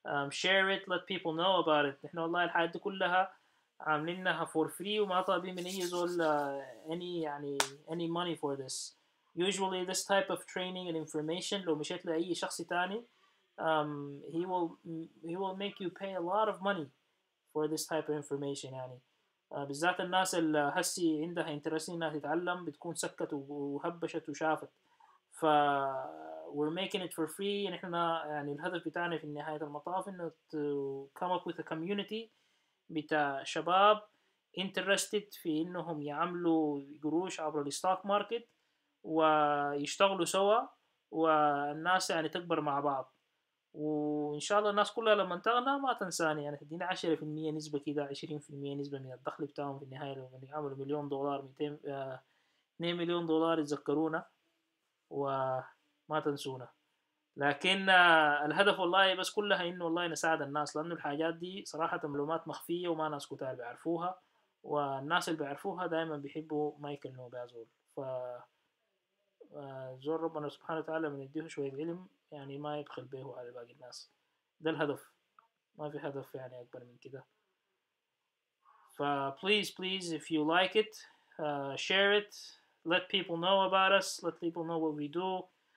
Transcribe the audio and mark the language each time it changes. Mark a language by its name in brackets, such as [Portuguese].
[English] share it, let people know about it. [Arabic] احنا والله الحاجات دي كلها عاملينها [English] for free [Arabic] وما طالبين من اي زول any يعني [English] any money for this. Usually this type of training and information [Arabic] لو مشيت لأي شخص تاني [English] he will make you pay a lot of money for this type of information يعني. [Arabic] بالذات الناس اللي هسي عندها انترست انها تتعلم بتكون سكت وهبشت وشافت. [English] ف we're making it for free. [Arabic] يعني احنا يعني الهدف بتاعنا في نهاية المطاف انه [English] to come up with a community [Arabic] بتاع شباب interested في انهم يعملوا قروش عبر الستوك ماركت ويشتغلوا سوا، والناس يعني تكبر مع بعض. وان شاء الله الناس كلها لما تغنى ما تنساني يعني تدينا 10% نسبة كده، 20% نسبة من الدخل بتاعهم في النهاية لما يعملوا مليون دولار 200 2 مليون دولار يتذكرونا وما تنسونا. لكن الهدف والله بس كلها انه والله نساعد الناس، لانه الحاجات دي صراحة معلومات مخفية وما ناس كتار بيعرفوها، والناس اللي بيعرفوها دائما بيحبوا ما يكلموا بها زول. ف زول ربنا سبحانه وتعالى من يديه شوية علم يعني ما يبخل به على باقي الناس. ده الهدف، ما في هدف يعني أكبر من كده. [English] ف please please if you like it share it, let people know about us, let people know what we do.